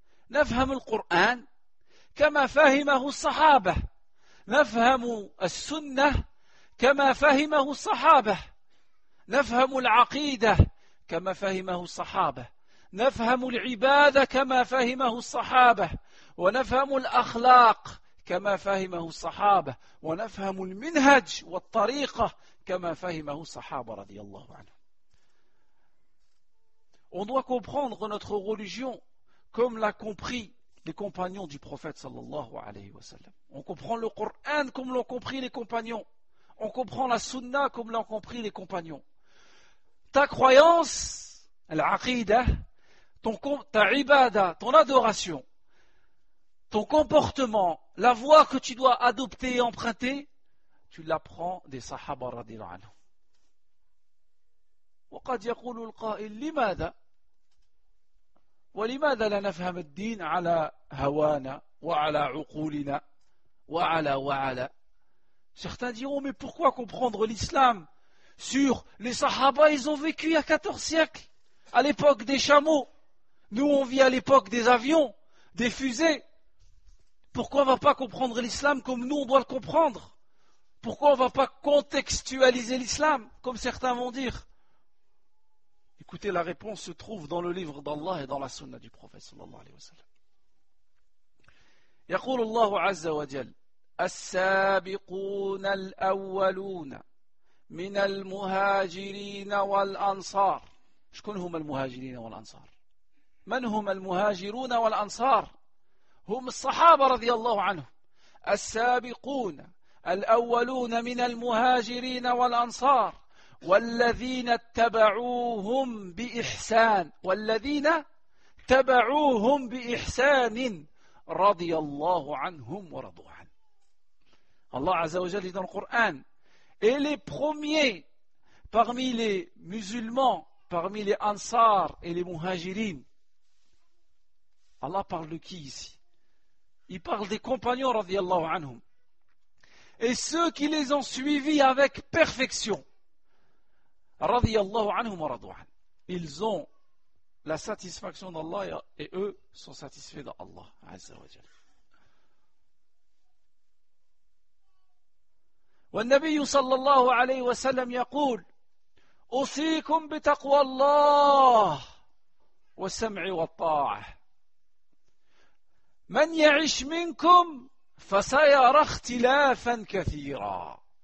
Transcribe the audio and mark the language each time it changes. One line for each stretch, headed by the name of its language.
Arabic: نفهم القرآن كما فهمه الصحابة، نفهم السنة كما فهمه الصحابة، نفهم العقيدة كما فهمه الصحابة، نفهم العبادة كما فهمه الصحابة، ونفهم الأخلاق كما فهمه الصحابة، ونفهم المنهج والطريقة كما فهمه الصحابة رضي الله عنهم.
French: On doit comprendre notre religion comme l'a compris les compagnons du prophète sallallahu alayhi wa sallam. On comprend le Coran comme l'ont compris les compagnons. On comprend la sunna comme l'ont compris les compagnons. Ta croyance, l'aqidah, ta ibada, ton adoration, ton comportement, la voie que tu dois adopter et emprunter, tu l'apprends des sahaba radhiyallahu anhum.
Arabic: وقد يقول القائل لماذا؟ ولماذا لا نفهم الدين على هوانا وعلى عقولنا وعلى
French: Certains diront, mais pourquoi comprendre l'islam sur les sahaba? Ils ont vécu il y a 14 siècles, à l'époque des chameaux. Nous, on vit à l'époque des avions, des fusées. Pourquoi on ne va pas comprendre l'islam comme nous, on doit le comprendre? Pourquoi on ne va pas contextualiser l'islam, comme certains vont dire? Écoutez, la réponse se trouve dans le livre d'Allah et dans la sunna du prophète sallallahu alayhi wa sallam.
Arabic: يقول الله عز وجل السابقون الأولون من المهاجرين والأنصار. شكون هم المهاجرين والأنصار؟ من هم المهاجرون والأنصار؟ هم الصحابة رضي الله عنهم. السابقون الأولون من المهاجرين والأنصار والذين اتبعوهم بإحسان رضي الله عنهم ورضوا عنه.
French: Allah Azza wa Jalla dit dans le Coran, et les premiers parmi les musulmans, parmi les ansar et les muhajirin. Allah parle de qui ici? Il parle des compagnons radiyallahu anhum et ceux qui les ont suivis avec perfection. Radiyallahu anhum wa radu an. Ils ont la satisfaction d'Allah et eux sont satisfaits d'Allah Azza wa Jalla.
Arabic: والنبي صلى الله عليه وسلم يقول أوصيكم بتقوى الله والسمع والطاعة من يعش منكم فسيرى اختلافا كثيرا.